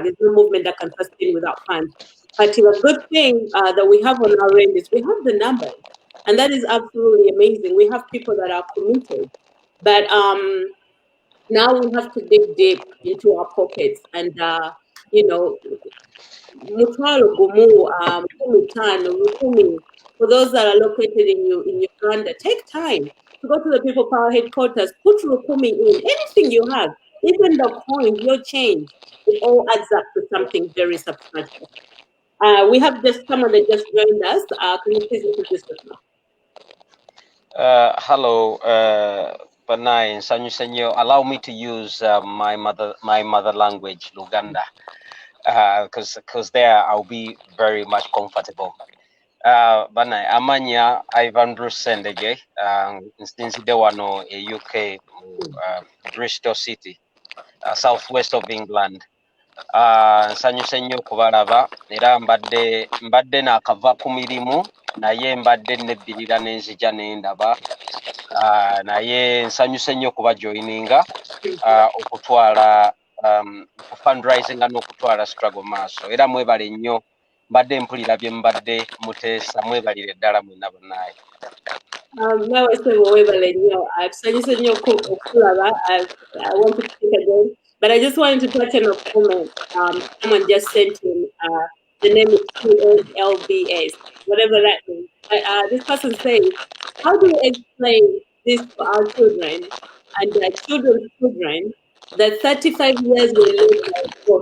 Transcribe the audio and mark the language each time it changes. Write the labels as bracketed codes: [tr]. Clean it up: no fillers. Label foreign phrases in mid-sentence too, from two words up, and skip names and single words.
[en] There's no movement that can sustain without funds. But the good thing that we have on our end is we have the numbers. And that is absolutely amazing. We have people that are committed. But now we have to dig deep into our pockets and, you know, [lg] mutwalo gumu, kumitano, rukumi, [en] for those that are located in Uganda, take time to go to the People Power headquarters, put rukumi in, anything you have, even the coins, your change, it all adds up to something very substantial. We have just someone that just joined us. Can you please introduce yourself? Hello, Panay and Sanyu. Allow me to use my mother language, Luganda, because there I'll be very much comfortable. [lg] Banai amanya Ivan Bruce Sendege, instance de wano a UK, Bristol City, [en] southwest of England. [lg] Nsanyuse nnyo okubalaba era mbadde naakava ku mirimu naye mbadde nebbirira n'enzija n'endaba naye nsanyuse nnyo okubajoyininga okutwala ku fundraising n'okutwala struggle maaso era mwebale nnyo mbadde mpulira bye mbadde muteesa mwebalire ddala mwenna bonnaaye. Nawe webale nnyo tusanyuse nnyo okulaba. [en] I want to speak again, but I just wanted to touch on a comment. Someone just sent in the name is LBS, whatever that means. This person says, how do you explain this to our children and their children's children that 35 years were lived by force?